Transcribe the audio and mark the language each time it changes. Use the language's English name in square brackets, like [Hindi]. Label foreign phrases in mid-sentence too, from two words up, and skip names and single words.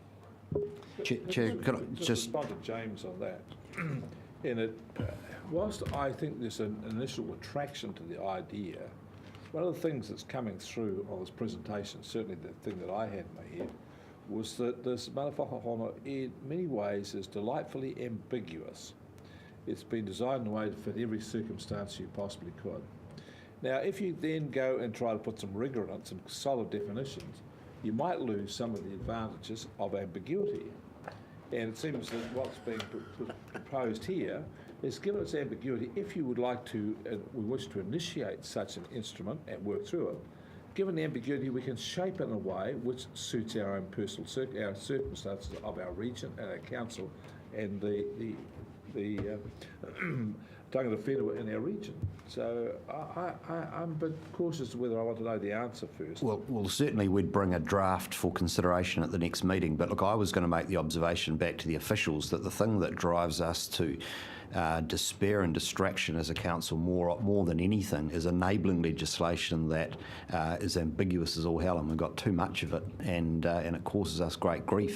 [English] Chair, could I just respond to James on that? In it, whilst I think there's an initial attraction to the idea, one of the things that's coming through on this presentation, certainly the thing that I had in my head, was that this [Māori] mana whakahono [English] in many ways is delightfully ambiguous. It's been designed in a way to fit every circumstance you possibly could. Now, if you then go and try to put some rigour in it, some solid definitions, you might lose some of the advantages of ambiguity. And it seems that what's being proposed here is, given its ambiguity, if you would like to, we wish to initiate such an instrument and work through it, given the ambiguity, we can shape it in a way which suits our own personal our circumstances of our region and our council and the [Māori] tangata whenua [English] in our region. So I'm a bit cautious whether I want to know the answer first. Well, certainly we'd bring a draft for consideration at the next meeting, but look, I was going to make the observation back to the officials that the thing that drives us to despair and distraction as a council more than anything is enabling legislation that is ambiguous as all hell, and we've got too much of it, and it causes us great grief.